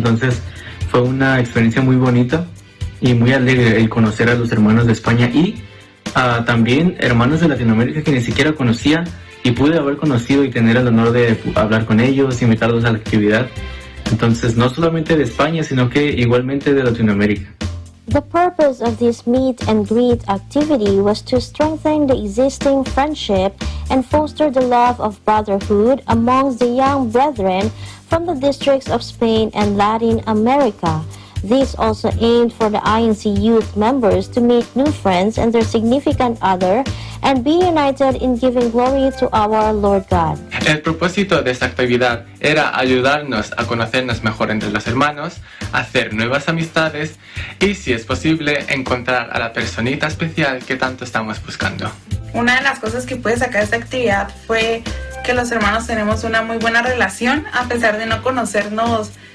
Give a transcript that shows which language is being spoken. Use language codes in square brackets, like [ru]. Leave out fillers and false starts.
[es] Entonces fue una experiencia muy bonita y muy alegre el conocer a los hermanos de España y también hermanos de Latinoamérica que ni siquiera conocía y pude haber conocido y tener el honor de hablar con ellos, invitarlos a la actividad. Entonces no solamente de España, sino que igualmente de Latinoamérica. [en] The purpose of this meet and greet activity was to strengthen the existing friendship and foster the love of brotherhood amongst the young brethren from the districts of Spain and Latin America. This also aimed for the INC youth members to make new friends and their significant other and be united in giving glory to our Lord God. [es] El propósito de esta actividad era ayudarnos a conocernos mejor entre los hermanos, hacer nuevas amistades y, si es posible, encontrar a la personita especial que tanto estamos buscando. Una de las cosas que pude sacar de esta actividad fue que los hermanos tenemos una muy buena relación, a pesar de no conocernos.